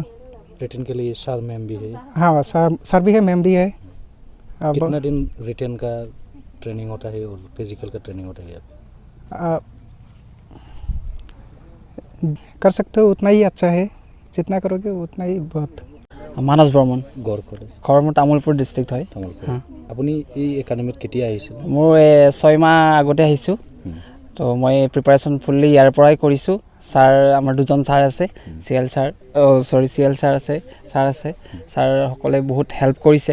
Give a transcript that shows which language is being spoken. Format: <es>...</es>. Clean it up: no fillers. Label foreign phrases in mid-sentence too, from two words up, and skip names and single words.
<hi>रिटन के लिए</hi> <en>sir ma'am</en> <hi>भी है? हाँ, सर भी है, मैम भी है। कितना दिन रिटन का ट्रेनिंग होता है और फिजिकल का ट्रेनिंग होता है? कर सकते हो उतना ही अच्छा है, जितना करोगे उतना ही बहुत।</hi> <as>মানস বৰ্মন, ঘৰ মোৰ তামোলপুৰ ডিষ্ট্ৰিক্ট হয়। আপুনি এই একাডেমিত কেতিয়া আহিছিল? মোৰ 6 মাহ আগতে আহিছোঁ। তো মই</as> <en>preparation fully</en> <as>ইয়াৰ পৰাই কৰিছোঁ। ছাৰ আমাৰ 2জন ছাৰ আছে, CL ছাৰ আছে, ছাৰসকলে বহুত হেল্প কৰিছে।</as>